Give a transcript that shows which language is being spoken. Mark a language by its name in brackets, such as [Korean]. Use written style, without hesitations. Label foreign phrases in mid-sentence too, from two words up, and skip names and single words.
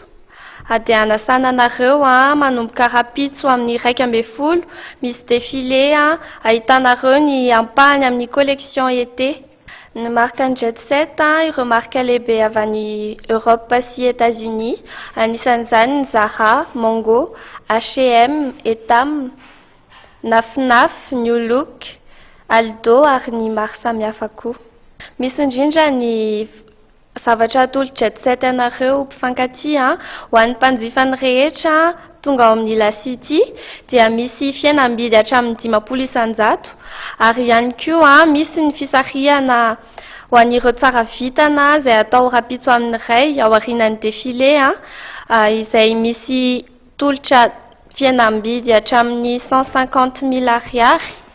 [Malagasy] Dia anasana anareo manomboka rahampitso amin'ny 1 misy défilé ahitanareo ny ampahany amin'ny [French] collection été. [Malagasy] Ny marque jet set ireo marque lehibe avy any Europe sy États-Unis, anisan'izany ny raha, Mongo, H&M, etam, nafnaf, new look, aldo ary ny maro samihafa koa. Misy indrindra ny zavatra atolo jet set anareo mpifankatia ho an'ny mpanjifany rehetra tonga ao amin'ny lasity dia misy fihenam-bidy hatramin'ny 500 isan-jato ary ihany koa misy ny fisarihana ho an'ireo tsara vitana izay atao rahampitso amin'ny ray ao aorian'ny défilé izay misy tolotra fihenam-bidy hatramin'ny 150 000 ariary.